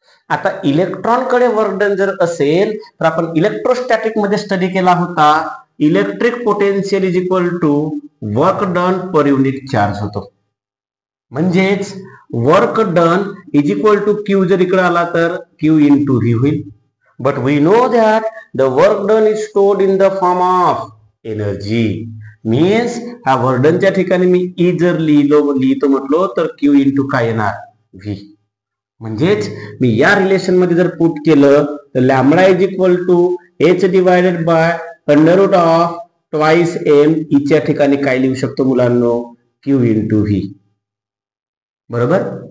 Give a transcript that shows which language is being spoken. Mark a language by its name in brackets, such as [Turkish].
[Marathi] आता इलेक्ट्रॉन कडे work done जर असेल तर आपण इलेक्ट्रोस्टॅटिक मध्ये स्टडी केला होता, [English] electric potential is equal to work done per unit charge [Marathi] होतो. म्हणजेच [English] work done is equal to Q [Marathi] जर इकडे आला तर क्यू इंटू व्ही होईल. [English] But we know that the work done is stored in the form of energy. [Marathi] Means हा work डनच्या ठिकाणी मी E जर लिहितो म्हटलो तर क्यू इंटू काय येणार, व्ही. म्हणजेच मी या रिलेशन मध्ये जर पुट केलं तर [English] Lambda is equal to h divided by under root of twice m. [Marathi] ईच्या ठिकाणी काय लिहू शकतो मुलांनो, क्यू इंटू व्ही. बरोबर.